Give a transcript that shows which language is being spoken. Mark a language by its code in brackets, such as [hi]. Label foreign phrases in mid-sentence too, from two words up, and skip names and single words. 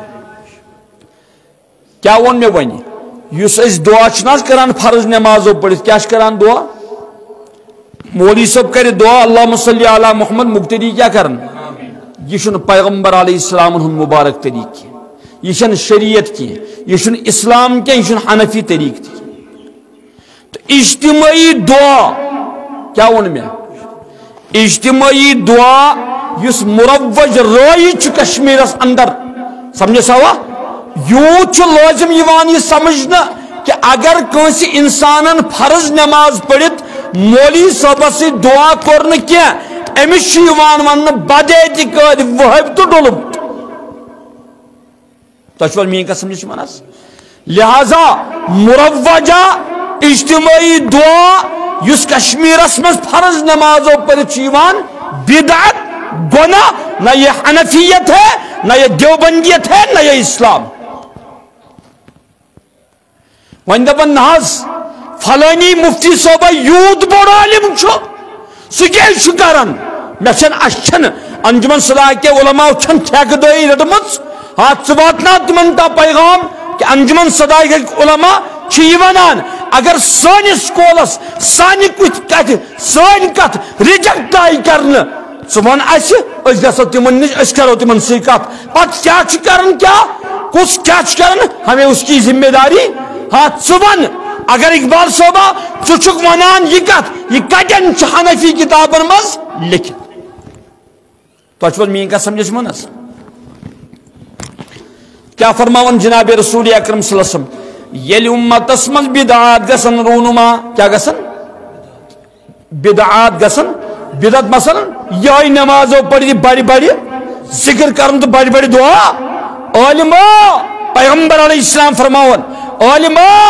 [ks] کیا ووٚن مےٚ وۄنۍ یُس أسۍ دعا چھِنہٕ حظ کران فرض نمازو پٔرِتھ کیاہ چھِ کران دعا مولوی صٲب کرِ دعا [ar] اللہُمہ صلی علی محمد [ks] مقتدی کیا کرن یہ چھُنہٕ پیغمبر علیہ السلام ہُنٛد مبارک طریقہ کینٛہہ یہ چھنہٕ شریعت کینٛہہ یہ چھُنہٕ اسلام کینٛہہ یہ چھُنہٕ حنفی طریقہ تہِ تو اجتماعی دعا کیا ووٚن مےٚ اجتماعی دعا یُس مروج رٲیِج چھُ کشمیٖرس اندر سمجھے سوا یوٗت چھُ لٲزِم یِوان یہِ سمجھنہٕ کہ اگر کٲنٛسہِ انسانن فرض نماز پٔرِتھ مولوی صٲبس سۭتۍ دعا کوٚر نہٕ کینٛہہ أمِس چھُ یِوان وننہٕ بد اعتقاد وہٲبۍ تہٕ ڈوٚلُم تۄہہِ چھُوا میٛٲنۍ کتھ سمجھِتھ یِوان حظ لہذا مروجہ اجتماعی دعا یُس کشمیٖرس منٛز فرض نمازو پٔرِتھ چھُ یِوان بدعت گناہ [ur] نہ یہ حنفیت ہے نہ یہ دیوبندیت ہے نہ یہ اسلام [ks] وۄنۍ دپان نہ حظ فلٲنی مفتی صٲبا یوٗت بوٚڑ عالم چھُ سُہ کیٛازِ چھُ کران مےٚ چھنہٕ اَسہِ چھنہٕ انجمن صلاحیت علماء چھنہٕ ٹھیکہٕ رٔٹمٕژ ہاں ژٕ واتناو تِمن تام پیغام کہ انجمن صلاحیت علماء چھِ یہِ ونان اگر سٲنِس سکوٗلس سانہِ کتھِ سٲنۍ کتھ رِجیکٹ آیہِ کرنہٕ ژٕ وَن اَسہِ أسۍ گژھو تِمن نِش أسۍ کرو تِمن سۭتۍ کتھ پتہٕ کیٛاہ چھُ کران کیٛاہ کُس کیٛاہ چھُ کران [ur] ہمیں اس کی ذمہ داری [ks] ہاں ژٕ وَن اگر اقبال صٲبا ژٕ چھُکھ ونان یہِ کتھ یہِ کتٮ۪ن چھِ حنفی کتابن منٛز لیکھِتھ تۄہہِ چھُوا میٛٲنۍ کتھ سمجھِتھ یِوان حظ کیا فرماون جناب رسول اکرم [ar] صلی اللہ علیہ وسلم [ks] ییٚلہِ اُمتس منٛز بدعات گژھن رونما کیا گژھن بدعات گژھن بدعت مثلاً یہے نمازو پٔرِتھ بڑِ بڑِ ذکر کرن تہٕ بڑِ بڑِ دعا عالمو پیغمبر علیہ السلام فرماون عالمو